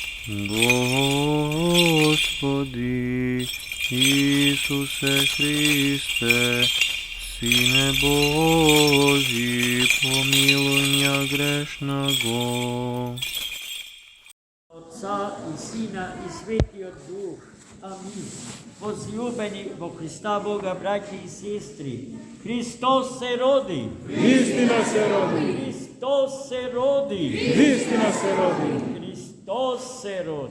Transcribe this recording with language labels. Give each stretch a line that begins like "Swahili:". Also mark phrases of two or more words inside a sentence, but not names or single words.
Russian: Господи Ісусе Христе, Сине Божий, помилуй меня грешного.
Macedonian: Отца и Сина и Светиот Дух. Амин. Возлюбени во Христа Бога, браќа и сестри, Христос се роди. Истина се роди. Христос се роди. Истина се роди. Христос се роди.